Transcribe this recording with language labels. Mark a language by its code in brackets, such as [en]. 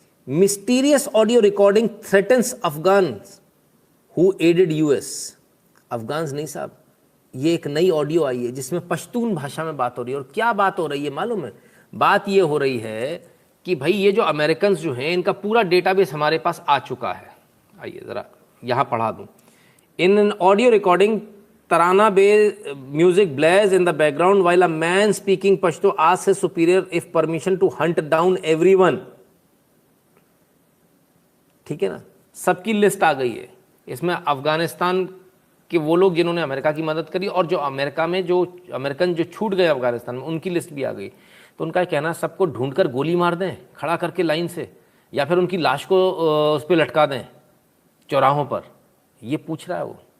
[en] Mysterious audio recording threatens Afghan who aided US. [hi] Afghan नहीं साहब, ये एक नई ऑडियो आई है जिसमें पश्तून भाषा में बात हो रही है। और क्या बात हो रही है मालूम है? बात ये हो रही है कि भाई ये जो अमेरिकन जो हैं इनका पूरा डेटाबेस हमारे पास आ चुका है। आइए ज़रा यहाँ पढ़ा दूँ। [en] In an audio recording Tarana based music blares in the background while a man speaking Pashto asks his superior if permission to hunt down everyone। [hi] ठीक है ना, सबकी लिस्ट आ गई है इसमें। अफगानिस्तान के वो लोग जिन्होंने अमेरिका की मदद करी और जो अमेरिका में जो अमेरिकन जो छूट गए अफगानिस्तान में, उनकी लिस्ट भी आ गई। तो उनका कहना सबको ढूंढकर गोली मार दें खड़ा करके लाइन से, या फिर उनकी लाश को उस पर लटका दें चौराहों पर। ये पूछ रहा है वो।